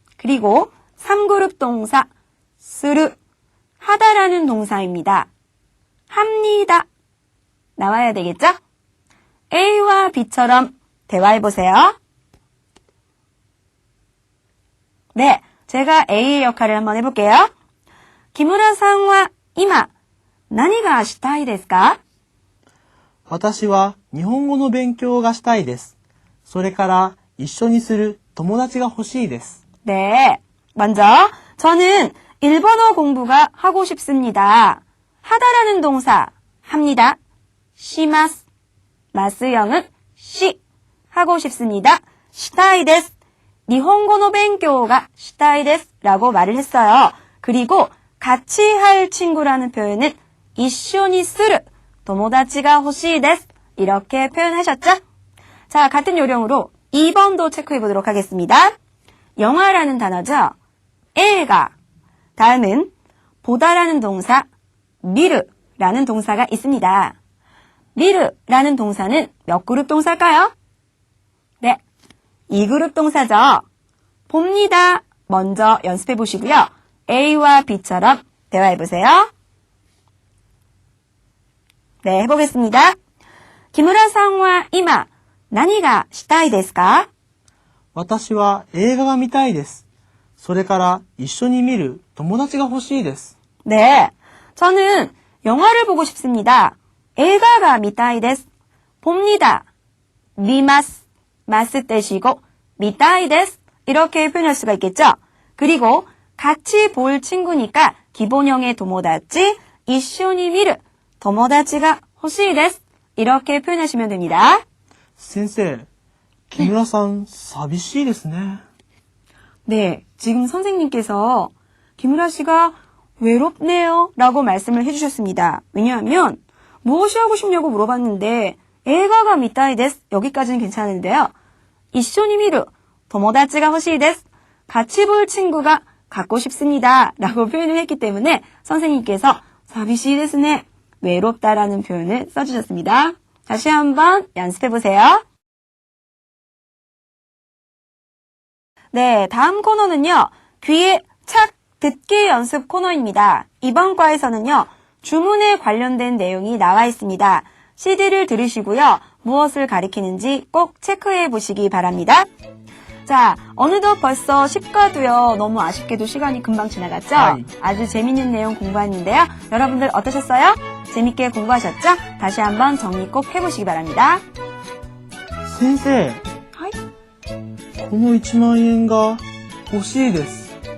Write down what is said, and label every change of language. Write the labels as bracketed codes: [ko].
[ko] 그리고 3그룹 동사 스르 하다라는 동사입니다. 합니다. 나와야 되겠죠? A와 B처럼 대화해보세요. 네, 제가 A의 역할을 한번 해볼게요. [ja] 기무라さんは今何がしたいですか? 私は日本語の勉強がしたいです。それから一緒にする友達が欲しいです。 [ko] 네, 먼저 저는 일본어 공부가 하고 싶습니다. 하다라는 동사 합니다. 시마스. 마스형은 시. 하고 싶습니다. 시타이 데스. 니혼고노 벤교가 시타이 데스 라고 말을 했어요. 그리고 같이 할 친구라는 표현은 이쇼니 스르. 도모다치가 호시 데스. 이렇게 표현하셨죠? 자, 같은 요령으로 2번도 체크해 보도록 하겠습니다. 영화라는 단어죠. 에가. 다음은 보다라는 동사 미르라는 동사가 있습니다. 미르라는 동사는 몇 그룹 동사일까요? 네, 2그룹 동사죠. 봅니다. 먼저 연습해 보시고요. A와 B처럼 대화해 보세요. 네, 해보겠습니다. [ja] 기무라さんは今何がしたいですか? 私は映画が見たいです。それから一緒に見る友達が欲しいです。 [ko] 네, 저는 영화를 보고 싶습니다. [ja] 映画が見たいです. [ko] 봅니다. 미마스, 마스 떼시고 [ja] 見たいです. [ko] 이렇게 표현할 수가 있겠죠? 그리고 같이 볼 친구니까 기본형의 도모다치, 이쇼니 미르, 도모다치가 호시です. 이렇게 표현하시면 됩니다. [ja] 先生、木村さん、寂しいですね。 [ko] 네, 지금 선생님께서 김우라 씨가 외롭네요 라고 말씀을 해주셨습니다. 왜냐하면 무엇이 하고 싶냐고 물어봤는데 [ja] 映画が見たいです. [ko] 여기까지는 괜찮은데요. 이쇼니 미루, 도모다치가 호시です. 같이 볼 친구가 갖고 싶습니다 라고 표현을 했기 때문에 선생님께서 사비시ですね, 외롭다라는 표현을 써주셨습니다. 다시 한번 연습해보세요. 네, 다음 코너는요. 귀에 착 듣기 연습 코너입니다. 이번 과에서는요. 주문에 관련된 내용이 나와 있습니다. CD를 들으시고요. 무엇을 가리키는지 꼭 체크해 보시기 바랍니다. 자, 어느덧 벌써 10과도요. 너무 아쉽게도 시간이 금방 지나갔죠? 아이. 아주 재밌는 내용 공부했는데요. 여러분들 어떠셨어요? 재밌게 공부하셨죠? 다시 한번 정리 꼭 해보시기 바랍니다. [ja] 先生、 [ko] 하이. [ja] この1万円が欲しいです。